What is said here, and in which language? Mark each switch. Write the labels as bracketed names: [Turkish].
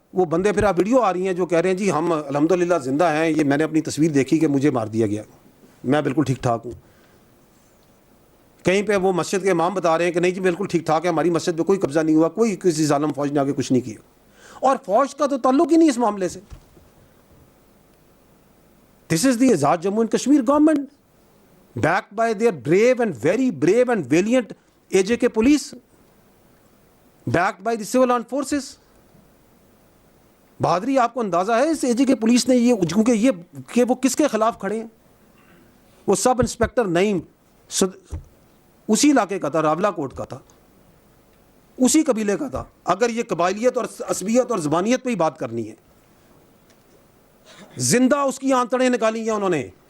[Urdu] وہ بندے پھر آپ ویڈیو آ رہی ہیں جو کہہ رہے ہیں جی ہم الحمدللہ زندہ ہیں، یہ میں نے اپنی تصویر دیکھی کہ مجھے مار دیا گیا، میں بالکل ٹھیک ٹھاک ہوں. کہیں پہ وہ مسجد کے امام بتا رہے ہیں کہ نہیں جی بالکل ٹھیک ٹھاک ہے، ہماری مسجد پہ کوئی قبضہ نہیں ہوا، کوئی کسی ظالم فوج نے آگے کچھ نہیں کیا. اور فوج کا تو تعلق ہی نہیں اس معاملے سے. [English] This is the Azad Jammu and Kashmir government backed by their brave and very brave and valiant AJK police, backed by the civil armed forces. [Urdu] بہادری آپ کو اندازہ ہے اس AJK پولیس نے یہ، کیونکہ یہ کہ وہ کس کے خلاف کھڑے ہیں؟ وہ سب انسپیکٹر نعیم اسی علاقے کا تھا، راولا کوٹ کا تھا، اسی قبیلے کا تھا. اگر یہ قبائلیت اور عصبیت اور زبانیت پہ ہی بات کرنی ہے، زندہ اس کی آنتڑیں نکالی ہیں انہوں نے.